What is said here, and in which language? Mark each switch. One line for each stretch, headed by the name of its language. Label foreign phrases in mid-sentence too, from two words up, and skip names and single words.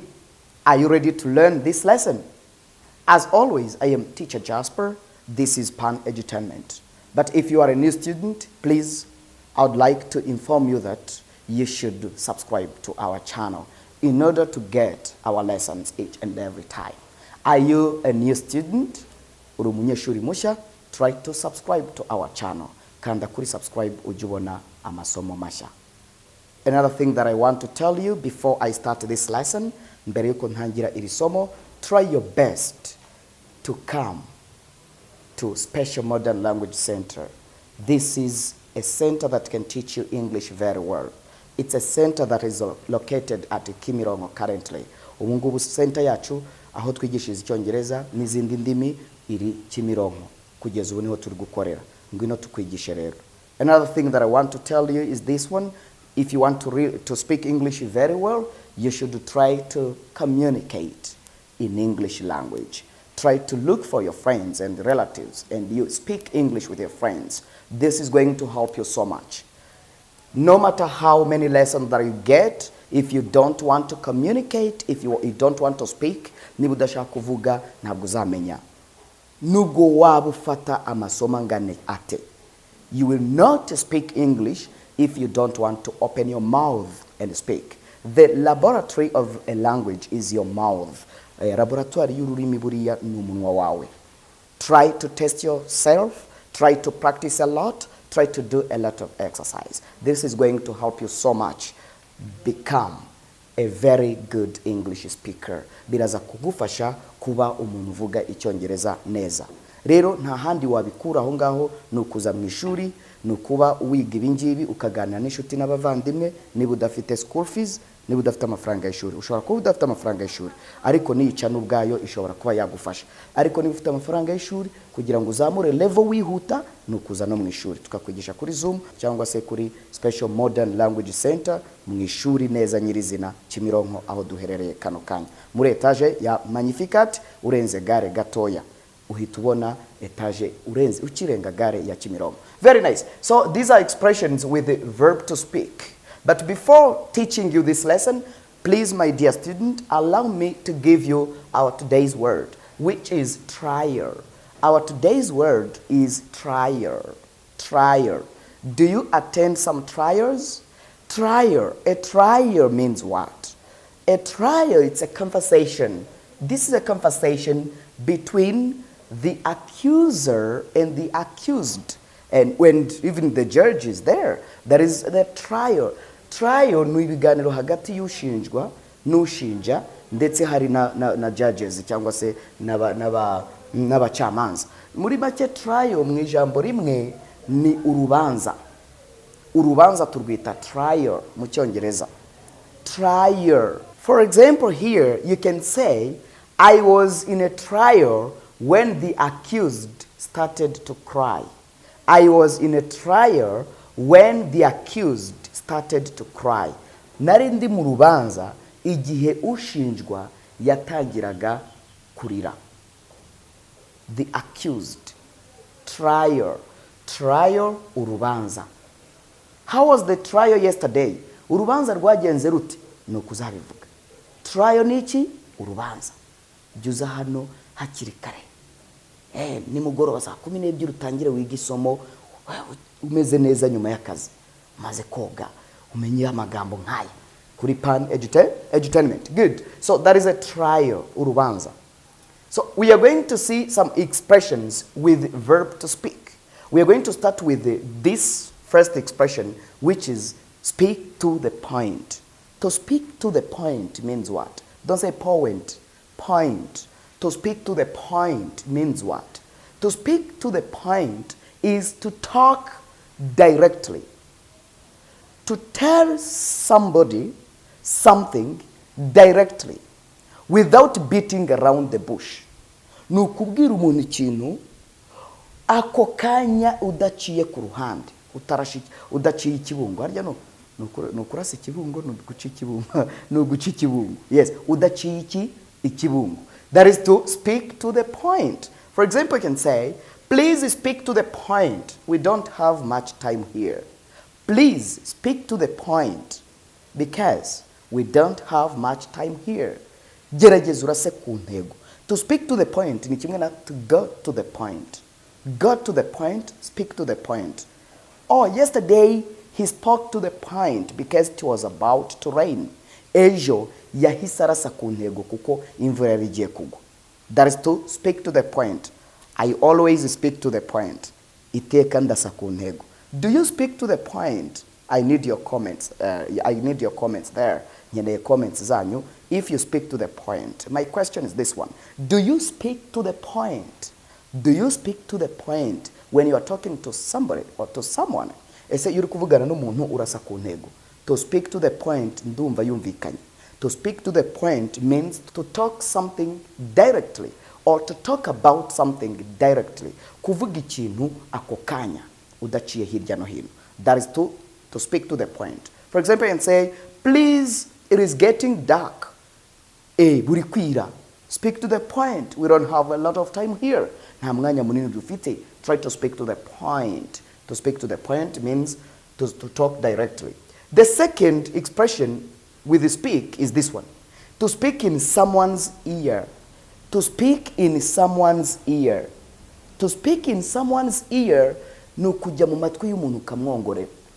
English: Are you ready to learn this lesson? As always, I am Teacher Jasper. This is Pan Edutainment. But if you are a new student, please, I would like to inform you that you should subscribe to our channel in order to get our lessons each and every time. Are you a new student?
Kinyarwanda: Uri umunyeshuri musha,
English: try to subscribe to our channel.
Kinyarwanda: Kanda kuri subscribe ujibona amasomo masha.
English: Another thing that I want to tell you before I start this lesson,
Kinyarwanda: mbere yuko ntangira iri somo,
English: try your best to come to Special Modern Language Center. This is a center that can teach you English very well. It's a center that is located at Kimirongo currently.
Kinyarwanda: Umungubu center yacu aho twigishiriza Icyongereza n'izindi ndimi iri Kimirongo kugeza ubu niho turi gukorera. Ngwino tukwigishe rero.
English: Another thing that I want to tell you is this one. If you want to speak English very well, you should try to communicate in English language. Try to look for your friends and relatives and you speak English with your friends. This is going to help you so much. No matter how many lessons that you get, if you don't want to communicate, if you don't want to speak,
Kinyarwanda: niba udashaka kuvuga ntabwo uzamenya. Nubwo waba ufata amasomo angana ate.
English: You will not speak English if you don't want to open your mouth and speak. The laboratory of a language is your mouth.
Kinyarwanda: Laboratory y'ururimi buriya ni umunwa wawe.
English: Try to test yourself. Try to practice a lot. Try to do a lot of exercise. This is going to help you so much become a very good English speaker.
Kinyarwanda: Biraza kugufasha kuba umuntu uvuga Icyongereza neza. Rero nta handi wabikura aho ngaho nukuza mu ishuri, nukuba wiga ibingibi ukaganira n'inshuti n'abavandimwe niba udafite
English: school fees,
Kinyarwanda: niba udafite amafaranga y'ishuri. Ushobora kuba udafite amafaranga y'ishuri, ariko niyica n'ubwayo ishobora kuba yagufasha. Ariko niba ufite amafaranga y'ishuri kugira ngo uzamure level wihuta nukuza no mu ishuri. Tukakwigisha kuri Zoom cyangwa se kuri Special Modern Language Center mu ishuri neza nyirizina Kimironko aho duherereye kano kanya. Muri etage ya Magnificat urenze gare gatoya. Uhita ubona etage urenze ukirenga gare ya Kimironko.
English: Very nice. So these are expressions with the verb to speak. But before teaching you this lesson, please, my dear student, allow me to give you our today's word, which is trier. Our today's word is trier. Trier. Do you attend some triers? Trier. A trier means what? A trier, it's a conversation. This is a conversation between the accuser and the accused. And when even the judge is there, there is the trier.
Kinyarwanda: Trial ni ibiganiro hagati y'ushinjwa n'ushinja ndetse hari na judges cyangwa se n'abacamanza. Muri make trial mu ijambo rimwe ni urubanza. Urubanza turwita trial mu Cyongereza.
English: Trial. For example, here you can say, I was in a trial when the accused started to cry. I was in a trial when the accused started to cry.
Kinyarwanda: Nari ndi mu rubanza igihe ushinjwa yatangiraga kurira.
English: The accused. Trial.
Kinyarwanda: Trial, urubanza.
English: How was the trial yesterday?
Kinyarwanda: Urubanza rwagenze rute? Nukuzabivuga. Trial niki? Urubanza. Juza hano hakiri kare. Nimugoroba saa 12 utangire wiga isomo umeze neza nyuma y'akazi. Maze koga umenye amagambo nkaya kuri Pan Edutainment. Good.
English: So that is a trial, urubanza. So we are going to see some expressions with verb to speak. We are going to start with this first expression, which is speak to the point. To speak to the point means what? Don't say point. Point. To speak to the point means what? To speak to the point is to talk directly. To tell somebody something directly without beating around the bush.
Kinyarwanda: Ni ukubwira umuntu ikintu ako kanya udaciye ku ruhande, udaciye ikibungo. Harya no nukurasa ikibungo, no guca ikibungo, no guca ikibungo. Yes, udaciye ikibungo.
English: That is to speak to the point. For example, you can say, please speak to the point. We don't have much time here. Please speak to the point because we don't have much time here.
Kinyarwanda: Gerageza urase ku ntego.
English: To speak to the point
Kinyarwanda: ni kimwe na
English: to go to the point. Go to the point, speak to the point. Oh, yesterday he spoke to the point because it was about to rain.
Kinyarwanda: Ejo yahise arasa ku ntego kuko imvura yari igiye kugwa.
English: That is to speak to the point. I always speak to the point.
Kinyarwanda: Iteka ndasa ku ntego.
English: Do you speak to the point? I need your comments. I need your comments there.
Kinyarwanda: Nyeneye comments zanyu
English: if you speak to the point. My question is this one. Do you speak to the point? Do you speak to the point when you are talking to somebody or to someone?
Kinyarwanda: Ese yuri kuvugana n'umuntu urasa ku ntego.
English: To speak to the point
Kinyarwanda: ndumva yumvikanye.
English: To speak to the point means to talk something directly or to talk about something directly.
Kinyarwanda: Kuvuga ikintu ako kanya udaciye hirya no hino.
English: That is to speak to the point. For example, you can say, please, it is getting dark.
Kinyarwanda: Buri kwira.
English: Speak to the point. We don't have a lot of time here.
Kinyarwanda: Nta mwanya munini dufite.
English: Try to speak to the point. To speak to the point means to talk directly. The second expression with speak is this one. To speak in someone's ear. To speak in someone's ear. To speak in someone's ear
Kinyarwanda: ni ukujya mu matwi y'umuntu ukamwongorera.